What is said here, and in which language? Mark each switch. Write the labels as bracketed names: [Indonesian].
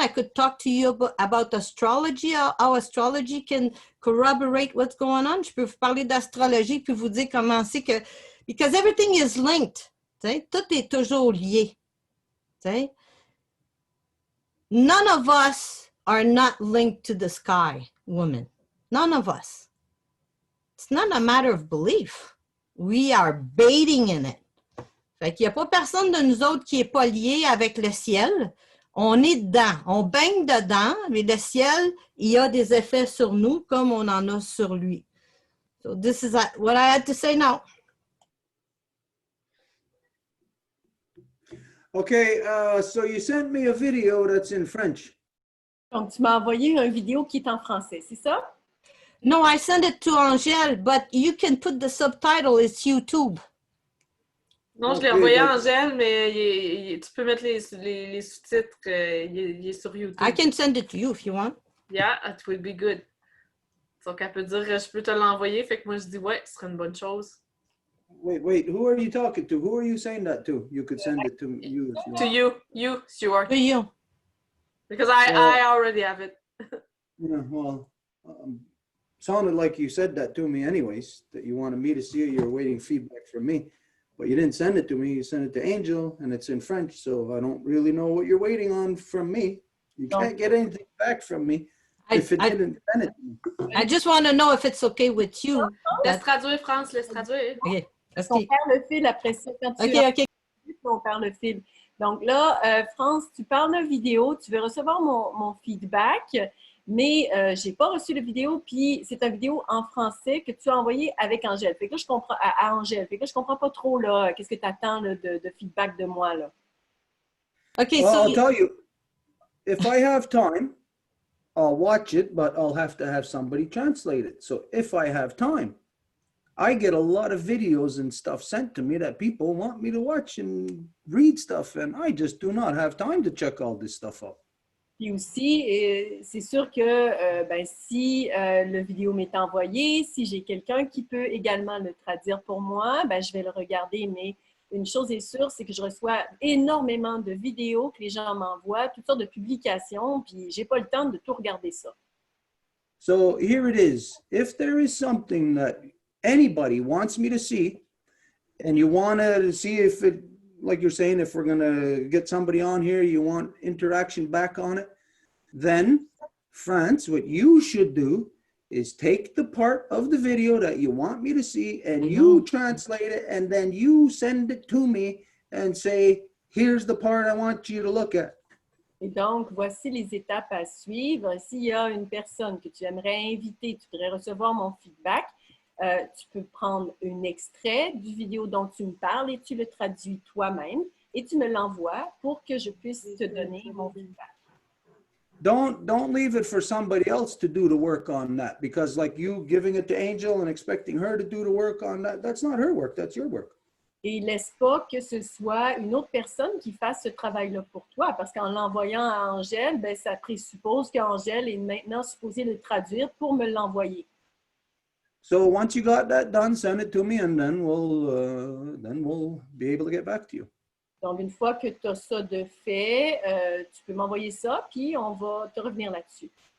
[English] I could talk to you about astrology, how astrology can corroborate what's going on. [French] Je peux vous parler d'astrologie puis vous dire comment c'est que, [English] because everything is linked. [French] T'sais? Tout est toujours lié. T'sais? [English] None of us are not linked to the sky, woman. None of us. It's not a matter of belief. We are bathing in it. [French] Fait qu'il n'y a pas personne de nous autres qui n'est pas lié avec le ciel. On est dedans, on baigne dedans, mais le ciel, il y a des effets sur nous comme on en a sur lui. [English] So this is what I had to say now. Okay, so you sent me a video that's in French. [French] Donc, tu m'as envoyé une vidéo qui est en français, c'est ça? [English] No, I sent it to Angèle, but you can put the subtitle, it's YouTube. [French] Non, je l'ai envoyé à Angèle, mais tu peux mettre les sous-titres, il est sur YouTube. [English] I can send it to you if you want. Yeah, it would be good. [French] Donc, elle peut dire, je peux te l'envoyer, fait que moi, je dis, ouais, ce serait une bonne chose. [English] Wait, who are you talking to? Who are you saying that to? You could send it to you. If you want. To you, Stuart. To you. Because I already have it. Yeah, well, sounded like you said that to me anyways, that you wanted me to see it, you're waiting feedback from me. But you didn't send it to me, you sent it to Angel, and it's in French, so I don't really know what you're waiting on from me. You can't get anything back from me if it didn't send it to me. I just want to know if it's okay with you. [French] Laisse traduire, France, laisse traduire. [English] Okay. [French] On perd le fil après ça. Quand tu on perd le fil. Donc là, France, tu parles de vidéo, tu veux recevoir mon feedback, mais je n'ai pas reçu la vidéo, puis c'est une vidéo en français que tu as envoyée avec Angèle. Fait que là, je comprends, à Angèle. Fait que là, je ne comprends pas trop, là, qu'est-ce que tu attends là, de feedback de moi, là. [English] Okay, Well, I'll tell you, if I have time, I'll watch it, but I'll have to have somebody translate it. So if I have time, I get a lot of videos and stuff sent to me that people want me to watch and read stuff, and I just do not have time to check all this stuff out. [French] Puis aussi, c'est sûr que si le vidéo m'est envoyé, si j'ai quelqu'un qui peut également le traduire pour moi, je vais le regarder. Mais une chose est sûre, c'est que je reçois énormément de vidéos que les gens m'envoient, toutes sortes de publications, puis j'ai pas le temps de tout regarder ça. [English] So here it is. If there is something that anybody wants me to see, and you want to see if it, like you're saying, if we're going to get somebody on here, you want interaction back on it, then France, what you should do is take the part of the video that you want me to see and you translate it, and then you send it to me and say, here's the part I want you to look at. [French] Et donc, voici les étapes à suivre. S'il y a une personne que tu aimerais inviter, tu voudrais recevoir mon feedback, tu peux prendre un extrait du vidéo dont tu me parles et tu le traduis toi-même et tu me l'envoies pour que je puisse te donner mon feedback. [English] Don't leave it for somebody else to do the work on that, because like you giving it to Angel and expecting her to do the work on that, that's not her work, that's your work. [French] Et laisse pas que ce soit une autre personne qui fasse ce travail-là pour toi, parce qu'en l'envoyant à Angèle, ça présuppose qu'Angèle est maintenant supposée le traduire pour me l'envoyer. [English] So once you got that done, send it to me, and then we'll be able to get back to you. [French] Donc, une fois que tu as ça de fait, tu peux m'envoyer ça, puis on va te revenir là-dessus.